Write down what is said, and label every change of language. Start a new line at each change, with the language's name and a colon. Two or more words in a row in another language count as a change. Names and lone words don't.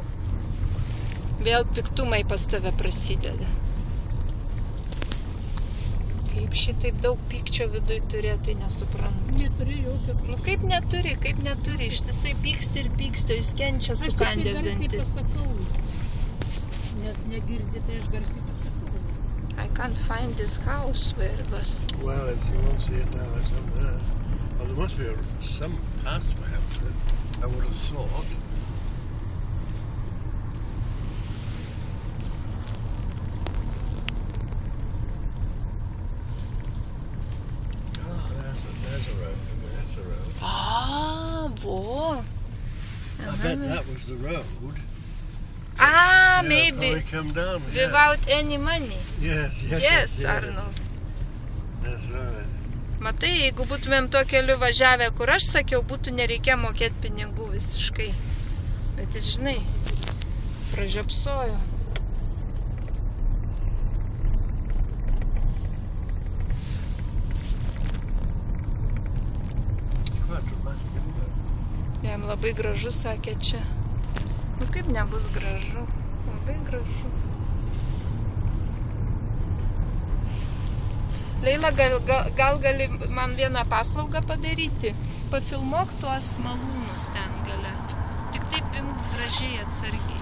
Lithuanian: Vėl piktumai pas tave prasideda. Kaip šitaip daug pykčio viduj turėti, tai nesuprantu. Neturi jokio Nu kaip neturi, ištisai pyksti ir pyksti, jis kenčia Aš tik tai sukandęs garsiai dantis. pasakau. Nes negirdi, tai aš garsiai pasakau.
English: I can't find this house where it was. Well, you won't see it now. It's up there. Well, there must be some pathway up to it. I would have thought. Oh, there's a road. There's a road. Ah, vo. I bet that was the road. Ah, Yeah, maybe. probably come down. Yeah. Without any money. Yes, yes. Yes, yes. Arnold. That's right.
Lithuanian: Matai, jeigu būtumėm tuo keliu važiavę, kur aš sakiau, būtų nereikia mokėti pinigų visiškai. Bet jis, žinai, pražiopsojo.
English: Quite dramatic, isn't it?
Lithuanian: Jam labai gražu, sakė čia. Nu kaip nebus gražu? Labai gražu. Leila, gal gali man vieną paslaugą padaryti? Pafilmuok tuos malūnus ten gale. Tik taip imk gražiai atsargiai.